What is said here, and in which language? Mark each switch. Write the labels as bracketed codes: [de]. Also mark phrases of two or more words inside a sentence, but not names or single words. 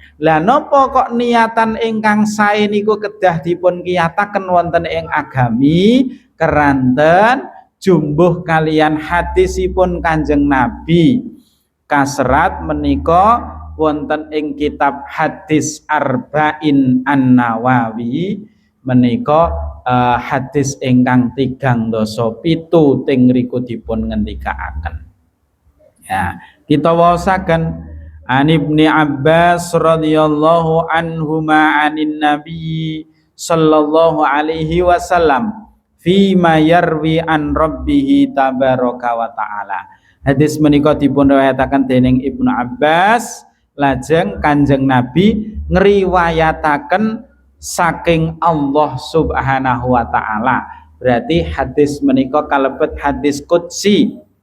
[jv] Lah napa kok niatan ingkang sae niku kedah dipun kiyataken wonten ing agami keranten jumbuh kalian hadisipun Kanjeng Nabi kaserat menika wonten ing kitab hadis Arba'in An-Nawawi menika hadis ingkang 37 teng ngriku dipun ngendikaaken. Ya, kita waosaken [ar] عن ابن عباس رضي الله عنهما عن النبي صلى الله عليه وسلم فيما يروي عن ربه تبارك وتعالى. [jv] Hadis menika dipun riwayataken dening Ibnu Abbas lajeng Kanjeng Nabi ngriwayataken saking Allah [ar] سبحانه وتعالى. [jv] Berarti hadis menika kalebet hadis qudsi.